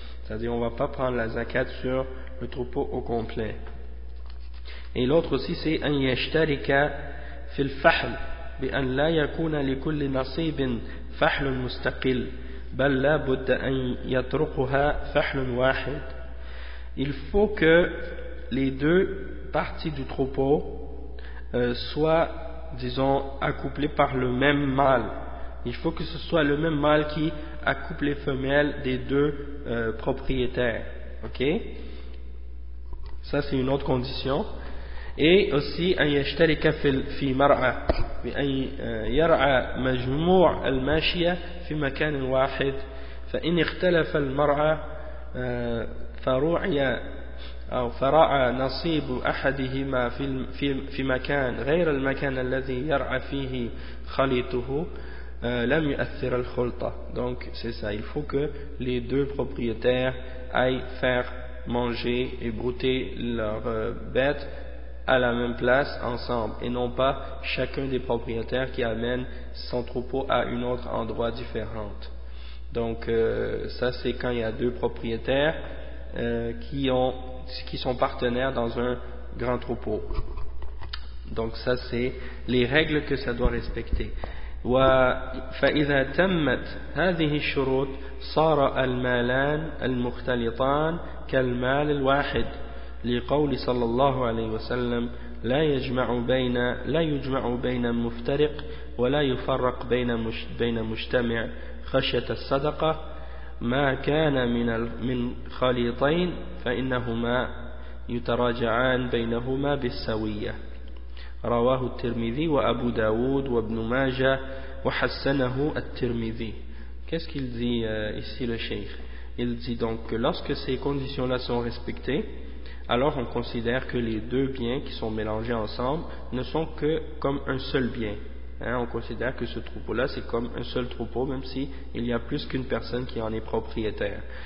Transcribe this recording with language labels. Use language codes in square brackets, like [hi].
[fr] C'est-à-dire on va pas prendre la zakat sur le troupeau au complet. Et l'autre aussi c'est [ar] un yashtarika fil fahl بأن لا يكون لكل نصيب فحل مستقل بل لا بد أن يطرقها فحل واحد. [fr] Il faut que les deux parties du troupeau soient, disons, accouplées par le même mâle, Il faut que ce soit le même mâle qui accouple les femelles des deux propriétaires. Ok? Ça, c'est une autre condition. Et aussi, [ar] un yashtarika fi mar'a. بأن يرعى مجموع الماشية في مكان واحد فإن اختلف المرعى فروعي أو فرعى نصيب أحدهما في مكان غير المكان الذي يرعى فيه خليطه لم يؤثر الخلطة. [fr] Donc c'est ça, il faut que les deux propriétaires aillent faire manger et brouter leurs bêtes à la même place ensemble, et non pas chacun des propriétaires qui amène son troupeau à un autre endroit différent. Donc ça, c'est quand il y a deux propriétaires qui sont partenaires dans un grand troupeau. Donc ça, c'est les règles que ça doit respecter. [ar] فإذا تمت هذه الشروط صار المالان المختلطان كالمال الواحد لقول صلى الله عليه وسلم لا يجمع بين لا يجمع بين مفترق ولا يفرق بين بين مجتمع خشية الصدقة ما كان من خليطين فإنهما يتراجعان بينهما بالسوية رواه الترمذي وأبو داود وابن ماجة وحسنه الترمذي. [fr] Qu'est-ce qu'il dit ici le cheikh? Il dit donc que lorsque ces conditions-là sont respectées, alors on considère que les deux biens qui sont mélangés ensemble ne sont que comme un seul bien. Hein, on considère que ce troupeau-là, c'est comme un seul troupeau, même si il y a plus qu'une personne qui en est propriétaire.